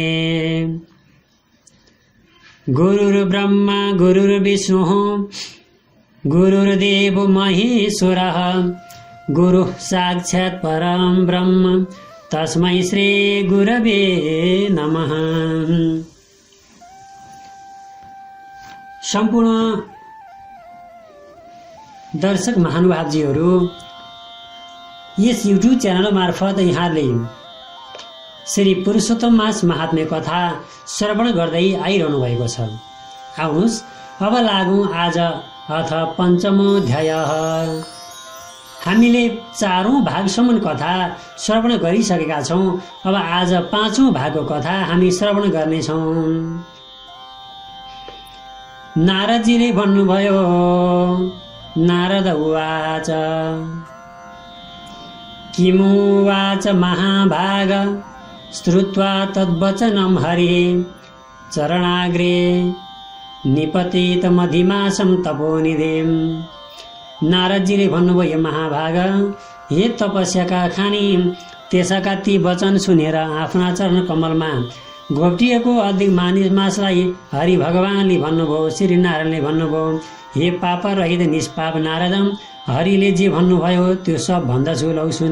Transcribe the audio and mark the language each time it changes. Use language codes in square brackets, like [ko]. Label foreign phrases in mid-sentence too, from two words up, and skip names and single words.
[sa] गुरुर्ब्रह्मा गुरुर्विष्णुः गुरुर्देवो महेश्वरः गुरुः साक्षात् परं ब्रह्म तस्मै श्री गुरवे नमः। [ne] सम्पूर्ण दर्शक महानुभावजीहरू, यस युट्युब च्यानल मार्फत यहाँले श्री पुरुषोत्तम मास महात्म्य कथा श्रवण गर्दै आइरहनु भएको छ। आउनुहोस् अब लागौं आज [sa] अथ पञ्चमोऽध्याय। [ne] हामीले 4औं भागसम्म कथा श्रवण गरिसकेका छौं। अब आज 5औं भागको कथा हामी श्रवण गर्नेछौं। नारदजीले भन्नुभयो, [sa] नारद उवाच किमुवाच महाभाग श्रुत्वा तद्वचनं हरि चरणाग्रे निपतितमधिमासं तपोनिधिं। [ne] नारदजीले भन्नुभयो, महाभाग, हे तपस्याका खानी, त्यसका ती वचन सुनेर आफ्ना चरण कमलमा घोप्टिएको अधिक मानिसलाई हरि भगवानले भन्नुभयो, श्री नारायणले भन्नुभयो, हे पाप रहित निष्पाप नारद, हरिले जे भन्नुभयो त्यो सब भन्दछु, लौ सुन।